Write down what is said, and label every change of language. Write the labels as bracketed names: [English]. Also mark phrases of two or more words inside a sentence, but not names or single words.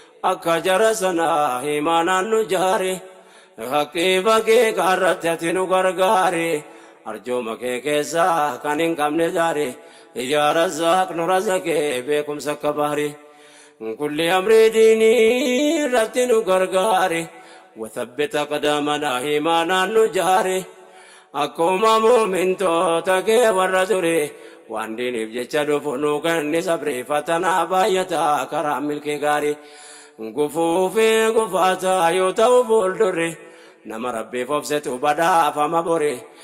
[Oromo] Akka jara sana imaanaan nu jaari. Haqqii bakkee kaarratti ati nu gargaari. Arjooma kee keessa kan hin qabne jaari. Yaa Razzaaq nu razaqee beekumsa akka bahari. Kulli amrii diinii irratti nu gargaari. [Arabic] وثبت أقدامنا إيمانا نجاري. [Oromo] Akkuma muumintoota kee warra ture, waan diiniif jecha dhufu nu kenni sabri. Fatanaa baay'ata karaa milkii gaarii. Gufuu fi gufaataa yoo ta'u fuuldurri, nama Rabbiif obsetu badhaafama bori.